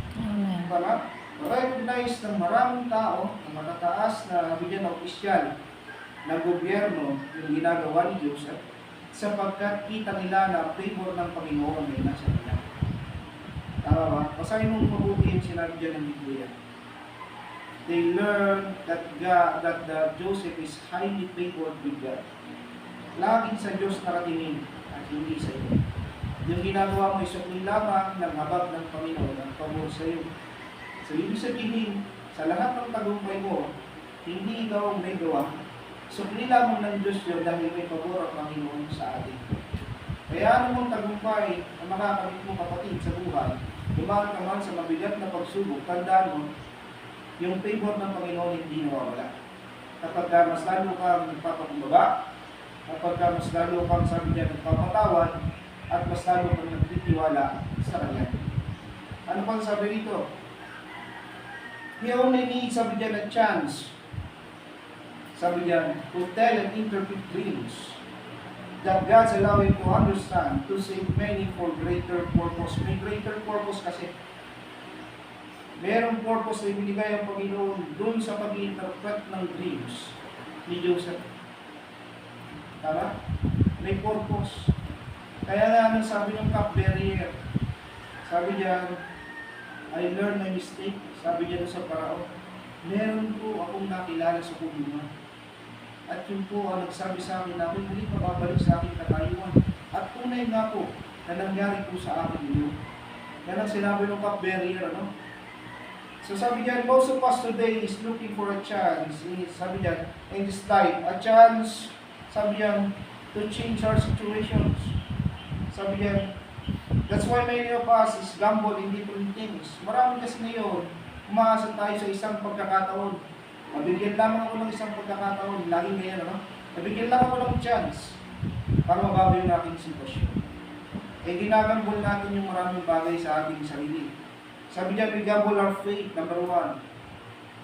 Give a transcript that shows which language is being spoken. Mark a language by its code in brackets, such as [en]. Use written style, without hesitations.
[tl] Amen. Tama? Ma-recognize ng maraming tao, ng matataas na bigyan ng opisyal ng gobyerno yung ginagawa ni Joseph, sapagkat kita nila na favor ng Panginoon ay nasa kanila. Tama ba? Basahin mong mabuti yung sinabi dyan ng Biblia. [en] They learn that Joseph is highly favored with God. [tl] Laging sa Diyos nakatingin at hindi sa iyo. Yung ginagawa mo ay sukli lamang ng habag ng Panginoon ang pabor sa iyo. So, ibig sabihin, sa lahat ng tagumpay mo, hindi ikaw ang may gawa. Sukli lamang ng Diyos yun dahil may pabor ang Panginoon sa atin. Kaya anong tagumpay ang makakamit mo kapatid sa buhay, dumaan ka man sa mabigat na pagsubok, tandaan mo, yung favor ng Panginoon hindi nawawala. Kapag mas lalo kang nagpapakumbaba, kapag mas lalo kang sabi niya nagpapatawad, at mas lalo kang nagtitiwala sa Kanya. Ano pang sabi rito? [en] He only needs, [tl] sabi niya, [en] a chance. [tl] Sabi niya, [en] to tell and interpret dreams that God's allowing to understand to save many for greater purpose. [tl] May greater purpose kasi. Merong purpose na ibinigay ang Panginoon doon sa pag-interpret ng dreams ni Joseph. Tama? May purpose. Kaya nga, anong sabi ng cupbearer? Sabi niya, [en] I learned my mistake. [tl] Sabi niya sa Parao, meron po akong nakilala sa kulungan. At yun po ang nagsabi sa akin na hindi pa babalik sa aking katayuan. At tunay nga po na nangyari po sa akin yun. Yan ang sinabi ng cupbearer, ano? So sabi niya, [en] most of us today is looking for a chance. [tl] Sabi niya, [en] in this life, a chance, [tl] sabi niya, [en] to change our situations. [tl] Sabi niya, [en] that's why many of us is gamble in different things. [tl] Marami kasi ngayon, umaasa tayo sa isang pagkakataon. Mabigyan lamang ako ng isang pagkakataon, laging ngayon, ano? Mabigyan lang ako ng chance para mabago yung aking sitwasyon. Eh, ginagambol natin yung maraming bagay sa ating sarili. Sabi niya, [en] we gamble our faith, number 1.